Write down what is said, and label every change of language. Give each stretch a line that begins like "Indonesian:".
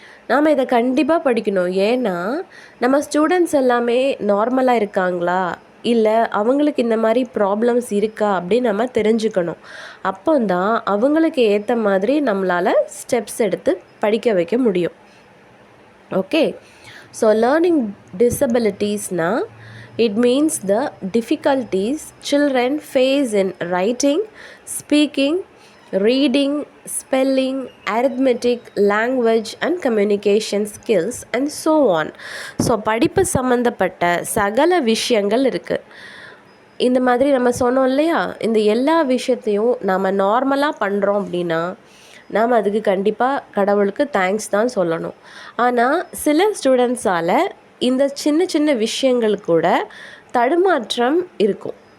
Tamil: நாம் இதை கண்டிப்பாக படிக்கணும். ஏன்னா நம்ம ஸ்டூடெண்ட்ஸ் எல்லாமே நார்மலாக இருக்காங்களா, இல்லை அவங்களுக்கு இந்த மாதிரி ப்ராப்ளம்ஸ் இருக்கா அப்படின்னு நம்ம தெரிஞ்சுக்கணும். அப்போ தான் அவங்களுக்கு ஏற்ற மாதிரி நம்மளால் ஸ்டெப்ஸ் எடுத்து படிக்க வைக்க முடியும்.
English: Okay, so learning டிசபிலிட்டிஸ்னால் it means the difficulties children face in writing, speaking, reading, spelling, arithmetic, language and communication skills and so on.
Tamil: So படிப்பு சம்மந்தப்பட்ட சகல விஷயங்கள் இருக்குது. இந்த மாதிரி நம்ம சொன்னோம் இல்லையா, இந்த எல்லா விஷயத்தையும் நாம் நார்மலாக பண்ணுறோம் அப்படின்னா நாம் அதுக்கு கண்டிப்பாக கடவுளுக்கு தேங்க்ஸ் தான் சொல்லணும். ஆனால் சில ஸ்டூடெண்ட்ஸால் இந்த சின்ன சின்ன விஷயங்கள் கூட தடுமாற்றம் இருக்கும்.